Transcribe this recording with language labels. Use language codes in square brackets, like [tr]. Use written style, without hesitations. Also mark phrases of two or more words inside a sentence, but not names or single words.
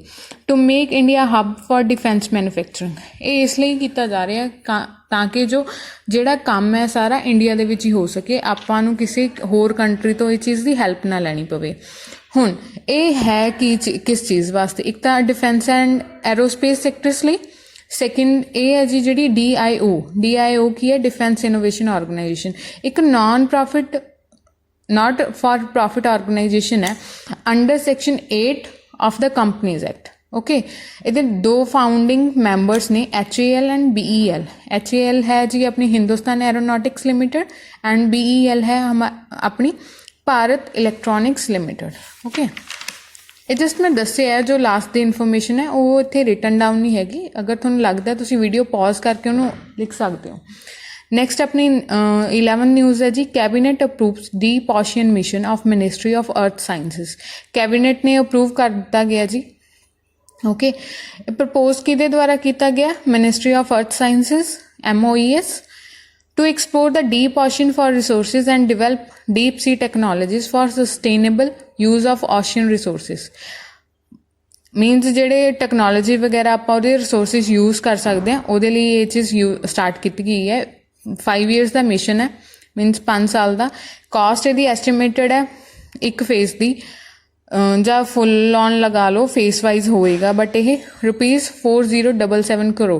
[en] to make India hub for defence manufacturing, [pa] ਇਹ ਇਸ ਲਈ ਕੀਤਾ ਜਾ ਰਿਹਾ ਤਾਂ ਕਿ ਜਿਹੜਾ ਕੰਮ ਹੈ ਸਾਰਾ ਇੰਡੀਆ ਦੇ ਵਿੱਚ ਹੀ ਹੋ ਸਕੇ, ਆਪਾਂ ਨੂੰ ਕਿਸੇ ਹੋਰ ਕੰਟਰੀ ਤੋਂ ਇਹ ਚੀਜ਼ ਦੀ ਹੈਲਪ ਨਾ ਲੈਣੀ ਪਵੇ। ਹੁਣ ਇਹ ਹੈ ਕਿ ਕਿਸ ਚੀਜ਼ ਵਾਸਤੇ, ਇੱਕ ਤਾਂ [en] defence and aerospace sectors [pa] ਲਈ, ਸੈਕਿੰਡ ਇਹ ਹੈ ਜੀ ਜਿਹੜੀ DIO ਕੀ ਹੈ, ਡਿਫੈਂਸ ਇਨੋਵੇਸ਼ਨ ਆਰਗੇਨਾਈਜੇਸ਼ਨ, ਇੱਕ [en] not for profit organization [pa] ਹੈ [en] under section 8 of the Companies Act. [pa] ਓਕੇ, ਇਹਦੇ 2 [en] founding members [pa] ਨੇ HAL ਐਂਡ BEL। HAL ਹੈ ਜੀ ਆਪਣੀ ਹਿੰਦੁਸਤਾਨ ਐਰੋਨੋਟਿਕਸ ਲਿਮਿਟਡ ਐਂਡ BEL ਹੈ ਆਪਣੀ ਭਾਰਤ ਇਲੈਕਟ੍ਰੋਨਿਕਸ ਲਿਮਿਟਡ। ਓਕੇ, ਇਹ ਜਸਟ ਮੈਂ ਦੱਸਿਆ ਹੈ, ਜੋ ਲਾਸਟ ਦੀ ਇਨਫੋਰਮੇਸ਼ਨ ਹੈ ਉਹ ਇੱਥੇ [en] written down [pa] ਨਹੀਂ ਹੈਗੀ, ਅਗਰ ਤੁਹਾਨੂੰ ਲੱਗਦਾ ਤੁਸੀਂ [en] video pause [pa] ਕਰਕੇ ਉਹਨੂੰ ਲਿਖ ਸਕਦੇ ਹੋ। ਨੈਕਸਟ ਆਪਣੀ 11th ਨਿਊਜ਼ ਹੈ ਜੀ [en] cabinet approves Deep Ocean Mission of Ministry of Earth Sciences. [pa] ਕੈਬਨਿਟ ਨੇ ਅਪਰੂਵ ਕਰ ਦਿੱਤਾ ਗਿਆ ਜੀ। ਓਕੇ, ਪ੍ਰਪੋਜ਼ ਕਿਹਦੇ ਦੁਆਰਾ ਕੀਤਾ ਗਿਆ, [en] Ministry of Earth Sciences MOES to explore the deep ocean for resources and develop deep sea technologies for sustainable use of ocean resources. [pa] ਮੀਨਸ ਜਿਹੜੇ ਟੈਕਨੋਲੋਜੀ ਵਗੈਰਾ ਆਪਾਂ ਉਹਦੇ [en] resources use [pa] ਕਰ ਸਕਦੇ ਹਾਂ ਉਹਦੇ ਲਈ ਇਹ ਚੀਜ਼ ਸਟਾਰਟ ਕੀਤੀ ਗਈ ਹੈ। 5 years ਦਾ ਮਿਸ਼ਨ ਹੈ, ਮੀਨਸ 5 ਸਾਲ ਦਾ। ਕਾਸਟ ਇਹਦੀ ਐਸਟੀਮੇਟਡ ਹੈ ਇੱਕ ਫੇਸ ਦੀ, ਜਾਂ [en] full on [pa] ਲਗਾ ਲਓ, [en] phase wise [pa] ਹੋਏਗਾ, ਬਟ ਇਹ ₹4077 ਕਰੋੜ।